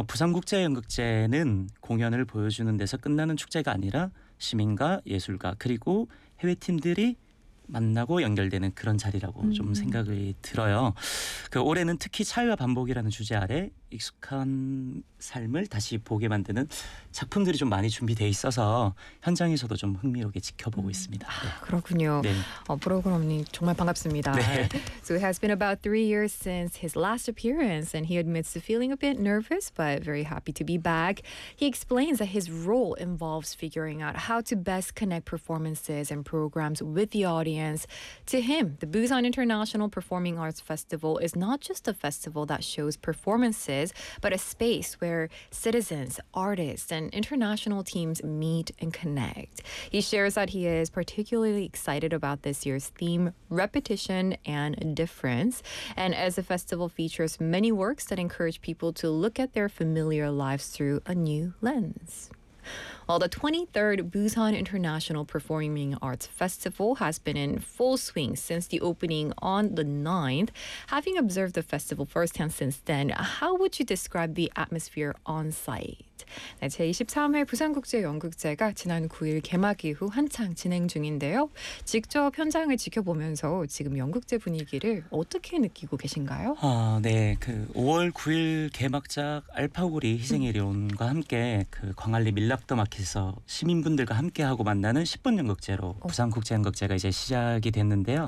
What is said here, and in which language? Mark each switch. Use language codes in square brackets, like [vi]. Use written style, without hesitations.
[ko] 부산국제연극제는 공연을 보여주는 데서 끝나는 축제가 아니라 시민과 예술가 그리고 해외팀들이 만나고 연결되는 그런 자리라고 좀 생각이 들어요. 그 올해는 특히 차이와 반복이라는 주제 아래 익숙한 삶을 다시 보게 만드는 작품들이 좀 많이 준비되어 있어서 현장에서도 좀 흥미롭게 지켜보고 있습니다. 네. 그렇군요. 네. 프로그램님 정말 반갑습니다. 네. [en] So it has been about 3 years since his last appearance and he admits to feeling a bit nervous but very happy to be back. He explains that his role involves figuring out how to best connect performances and programs with the audience. To him, the Busan International Performing Arts Festival is not just a festival that shows performances but a space where citizens, artists, and international teams meet and connect. He shares that he is particularly excited about this year's theme, Repetition and Difference. And as the festival features many works that encourage people to look at their familiar lives through a new lens. Well, the 23rd Busan International Performing Arts Festival has been in full swing since the opening on the 9th. Having observed the festival firsthand since then, how would you describe the atmosphere on site? [ko] 네, 제23회 부산국제연극제가 지난 9일 개막 이후 한창 진행 중인데요. 직접 현장을 지켜보면서 지금 연극제 분위기를 어떻게 느끼고 계신가요? 네, 그 5월 9일 개막작 알파고리 희생이론과 함께 그 광안리 밀락도 막 그래서 시민분들과 함께하고 만나는 10분 연극제로 부산국제연극제가 이제 시작이 됐는데요.